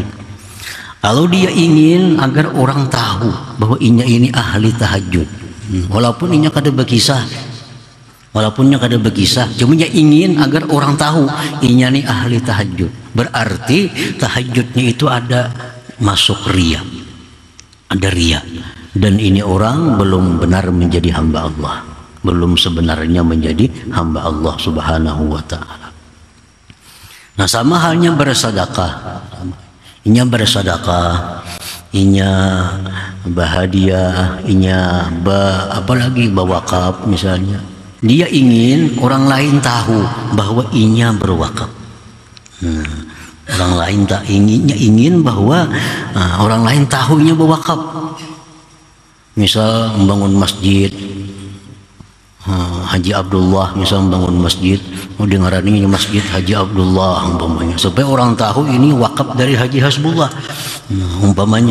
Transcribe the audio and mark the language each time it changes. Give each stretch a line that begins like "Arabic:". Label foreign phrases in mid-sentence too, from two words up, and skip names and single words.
Indonesian: Kalau dia ingin agar orang tahu bahwa inya ini ahli tahajud, walaupun inya kada berkisah, cuma dia ingin agar orang tahu inya ini ahli tahajud, berarti tahajudnya itu ada masuk riya, ada riya, dan ini orang belum benar menjadi hamba Allah, belum sebenarnya menjadi hamba Allah Subhanahu wa ta'ala. Nah, sama halnya bersedekah.
Banjar: Inya bersedekah, inya bahadiah, inya apalagi berwakaf misalnya.
Indonesian: Dia ingin orang lain tahu bahwa inya berwakaf. Orang lain tak ingin bahwa orang lain tahu inya berwakaf. Misal membangun masjid, Haji Abdullah misal membangun masjid, dengaran ini masjid Haji Abdullah umpamanya, supaya orang tahu ini wakaf dari Haji Hasbullah, umpamanya.